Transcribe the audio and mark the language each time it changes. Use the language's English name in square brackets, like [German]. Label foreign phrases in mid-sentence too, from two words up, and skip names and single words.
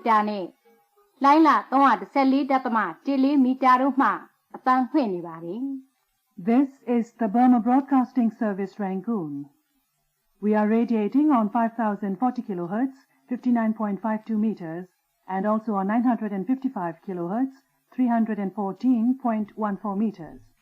[Burmese] တာနဲ့လိုင်းလာ314.4 မီတာတို့မှအတန်းဖွင့်နေပါတယ် [English] This is the Burma Broadcasting Service Rangoon. We are radiating on 5040 kilohertz, 59.52 meters, and also on 955 kilohertz, 314.14 meters.